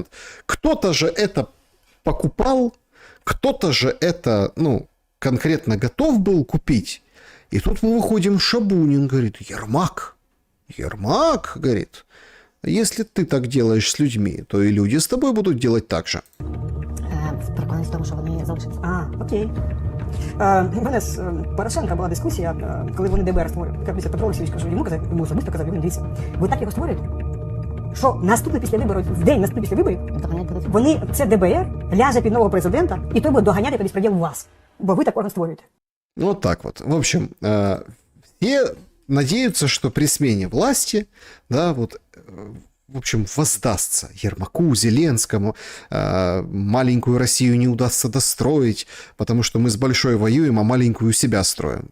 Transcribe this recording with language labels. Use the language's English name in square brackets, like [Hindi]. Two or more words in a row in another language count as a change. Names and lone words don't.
[Russian] Кто-то же это покупал, кто-то же это, ну, конкретно готов был купить. И тут мы выходим, Шабунин говорит, Ермак, говорит, если ты так делаешь с людьми, то и люди с тобой будут делать так же. [Ukrainian] Переконаність в тому, що вони залишаться. Окей. У мене з Порошенка була дискусія, коли вони ДБР створювали. Петро Олексійович, кажу, йому особисто казав, дивіться, ви так його створюєте, що наступний після виборів, в день наступний після виборів, це ДБР ляже під нового президента, і той буде доганяти по безпреділу вас. Бо ви так орган створюєте. [Russian] Вот так вот. В общем, все надеются, что при смене власти, да, вот, в общем, воздастся Ермаку, Зеленскому, маленькую Россию не удастся достроить, потому что мы с большой воюем, а маленькую себя строим.